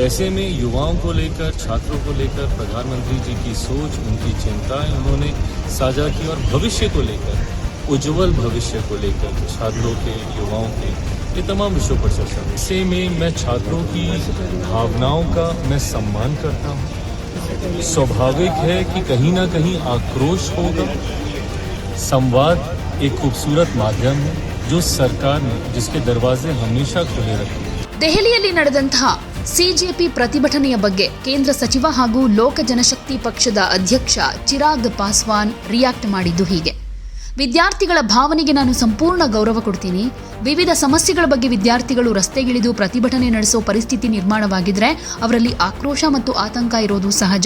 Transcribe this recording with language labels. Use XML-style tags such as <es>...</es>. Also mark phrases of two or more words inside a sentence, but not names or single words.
<hi>ऐसे में युवाओं को लेकर, छात्रों को लेकर प्रधानमंत्री जी की सोच, उनकी चिंताएं उन्होंने साझा की और भविष्य को लेकर, उज्जवल भविष्य को लेकर छात्रों के, युवाओं के, ये तमाम विषयों पर चर्चा हुई। ऐसे में मैं छात्रों की भावनाओं का मैं सम्मान करता हूँ। स्वाभाविक है कि कहीं ना कहीं आक्रोश होगा। संवाद एक खूबसूरत माध्यम है जो सरकार ने, जिसके दरवाजे हमेशा खुले रखे।</hi> <kn>ದೆಹಲಿಯಲ್ಲಿ ನಡೆದಂತಹ ಸಿಜೆಪಿ ಪ್ರತಿಭಟನೆಯ ಬಗ್ಗೆ ಕೇಂದ್ರ ಸಚಿವ ಹಾಗೂ ಲೋಕ ಜನಶಕ್ತಿ ಪಕ್ಷದ ಅಧ್ಯಕ್ಷ ಚಿರಾಗ್ ಪಾಸ್ವಾನ್ ರಿಯಾಕ್ಟ್ ಮಾಡಿದ್ದು ಹೀಗೆ: ವಿದ್ಯಾರ್ಥಿಗಳ ಭಾವನೆಗೆ ನಾನು ಸಂಪೂರ್ಣ ಗೌರವ ಕೊಡ್ತೀನಿ. ವಿವಿಧ ಸಮಸ್ಯೆಗಳ ಬಗ್ಗೆ ವಿದ್ಯಾರ್ಥಿಗಳು ರಸ್ತೆಗಿಳಿದು ಪ್ರತಿಭಟನೆ ನಡೆಸೋ ಪರಿಸ್ಥಿತಿ ನಿರ್ಮಾಣವಾಗಿದ್ರೆ ಅವರಲ್ಲಿ ಆಕ್ರೋಶ ಮತ್ತು ಆತಂಕ ಇರೋದು ಸಹಜ.</kn>